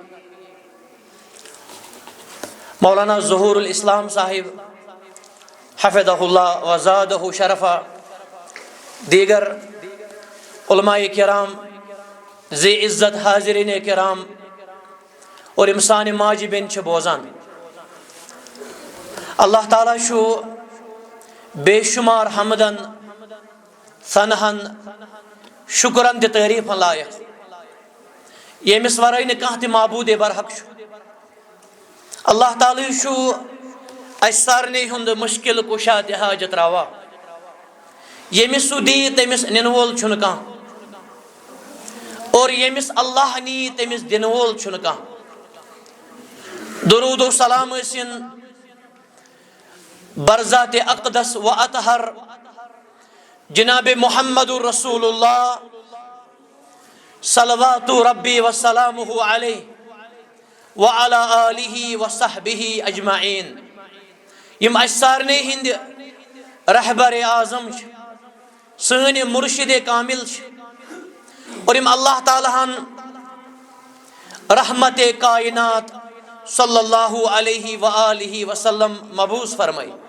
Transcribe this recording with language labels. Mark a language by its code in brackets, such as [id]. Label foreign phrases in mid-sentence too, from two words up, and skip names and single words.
[ur] مولانا ظہور الاسلام صاحب [ar] حفظہ اللہ وزادہ شرفہ [ur] دیگر علماء کرام ذی عزت حاضرین کرام اور [ks] امسان ماجی بین چھ بوزان اللہ تعالیٰ شو بے شمار حمدن ثنہن شکرن تہ تعریفن لائق یمس ورٲے نہٕ کانٛہہ تہِ معبوٗد برحق چھُ اللہ تعالیٰ شو اس سارنٕے ہُنٛد مشکل کُشا تہِ حاجت روا ییٚمِس سُہ دی تٔمِس نِنہٕ وول چھُنہٕ کانٛہہ اور ییٚمِس اللہ نی تٔمِس دِنہٕ وول چھُنہٕ کانٛہہ درود و سلام ٲسِن برذات اقدس و اطہر جناب محمد رسول اللہ [ar] صلوات ربی وسلامہ علیہ وعلى آلہ وصحبہ اجمعین [ks] یم اس سارنے ہند رہبر اعظم سن مرشد کامل اور یم اللہ تعالیٰ ہن رحمت کائنات [ar] صلی اللہ علیہ وآلہ وسلم [ks] مبعوث فرمائی